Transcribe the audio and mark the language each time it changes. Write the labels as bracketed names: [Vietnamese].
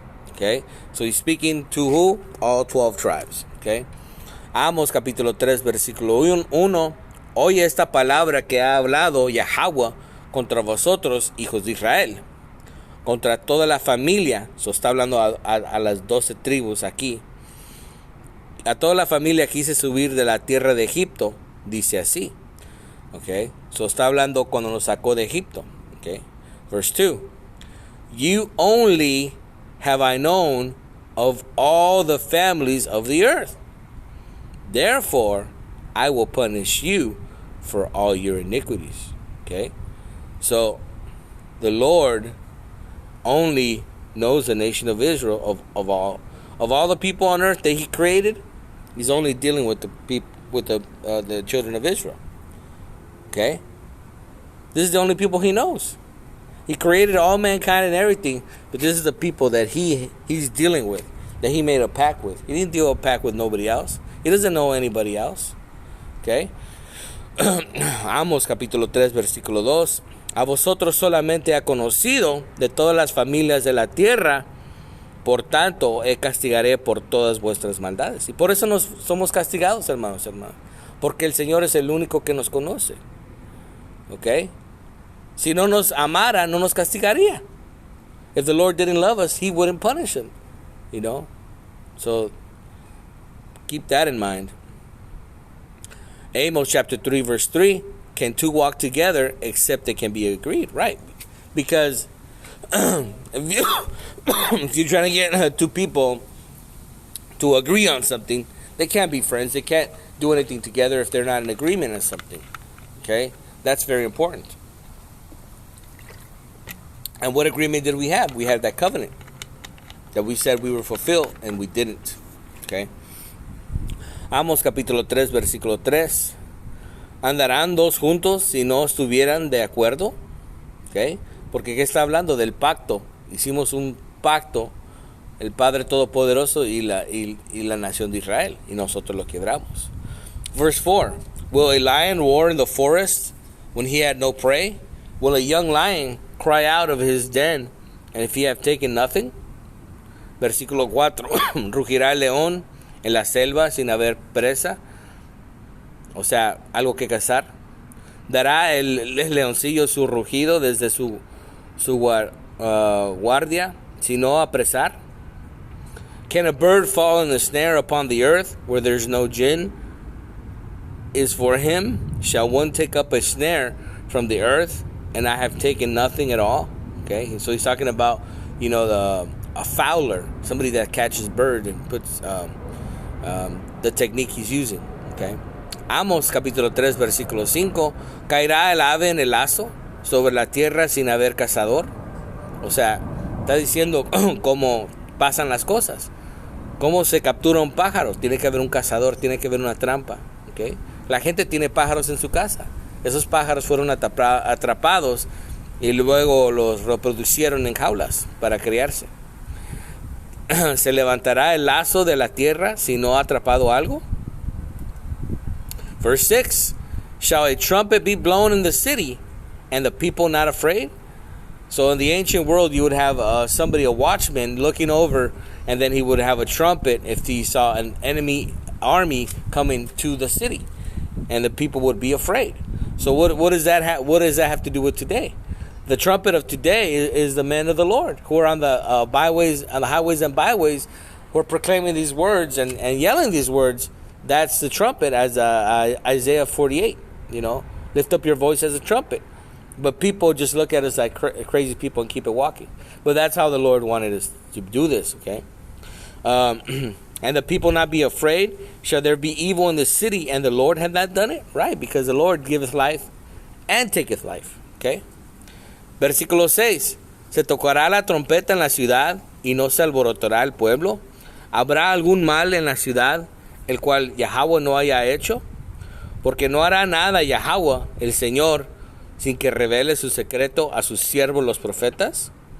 [English] Okay, so he's speaking to who? All 12 tribes. Okay. [Spanish] Amos capítulo 3 versículo 1. Oye esta palabra que ha hablado Yahweh contra vosotros, hijos de Israel, contra toda la familia. So está hablando a las 12 tribus aquí. A toda la familia que hice subir de la tierra de Egipto, dice así. Okay, so está hablando cuando nos sacó de Egipto. [English] Okay, verse 2. You only have I known of all the families of the earth. Therefore, I will punish you for all your iniquities. Okay, so the Lord only knows the nation of Israel of all the people on earth that He created. He's only dealing with the people, with the children of Israel. Okay, this is the only people He knows. He created all mankind and everything, but this is the people that he's dealing with, that He made a pact with. He didn't deal a pact with nobody else. He doesn't know anybody else. Okay. [Spanish] Amos capítulo 3 versículo 2. A vosotros solamente ha conocido de todas las familias de la tierra, por tanto castigaré por todas vuestras maldades. Y por eso somos castigados, hermanos. Porque el Señor es el único que nos conoce. Okay. Si no nos amara, no nos castigaría. [English] If the Lord didn't love us, He wouldn't punish him. You know? So, keep that in mind. Amos chapter 3 verse 3. Can two walk together except they can be agreed? Right. Because if you're trying to get two people to agree on something, they can't be friends. They can't do anything together if they're not in agreement on something. Okay? That's very important. And what agreement did we have? We had that covenant that we said we were fulfilled, and we didn't. Okay. [Spanish] Amos capítulo 3 versículo 3. ¿Andarán dos juntos si no estuvieran de acuerdo? Okay. Porque ¿qué está hablando? Del pacto. Hicimos un pacto, el Padre Todopoderoso y la nación de Israel, y nosotros lo quebramos. [English] Verse 4. Will a lion roar in the forest when he had no prey? Will a young lion cry out of his den, and if he have taken nothing? [Spanish] Versículo 4. Rugirá el león en la selva sin haber presa, o sea, algo que cazar. Dará el leoncillo su rugido desde su guardia, sino apresar. [English] Can a bird fall in the snare upon the earth where there's no gin is for him? Shall one take up a snare from the earth, and I have taken nothing at all? Okay, so he's talking about, a fowler, somebody that catches bird and puts the technique he's using. Okay. [Spanish] Amos capítulo 3 versículo 5. Caerá el ave en el lazo sobre la tierra sin haber cazador. O sea, está diciendo cómo pasan las cosas, cómo se captura un pájaro. Tiene que haber un cazador, tiene que haber una trampa. Okay. La gente tiene pájaros en su casa, Esos pájaros fueron atrapados y luego los reproducieron en jaulas para criarse. ¿Se levantará el lazo de la tierra si no ha atrapado algo? [English] Verse 6. Shall a trumpet be blown in the city, and the people not afraid? So in the ancient world, you would have a watchman, looking over, and then he would have a trumpet if he saw an enemy army coming to the city, and the people would be afraid. So what does that have to do with today? The trumpet of today is the men of the Lord who are on the byways, on the highways and byways, who are proclaiming these words and yelling these words. That's the trumpet, as Isaiah 48. Lift up your voice as a trumpet. But people just look at us like crazy people and keep it walking. But that's how the Lord wanted us to do this. Okay. And the people not be afraid. Shall there be evil in the city, and the Lord have not done it? Right, because the Lord giveth life and taketh life. [Spanish] Okay. Versículo 6. ¿Se tocará la trompeta en la ciudad y no se alborotará el pueblo? ¿Habrá algún mal en la ciudad el cual Yahweh no haya hecho? Porque no hará nada Yahweh, el Señor, sin que revele su secreto a sus siervos los profetas.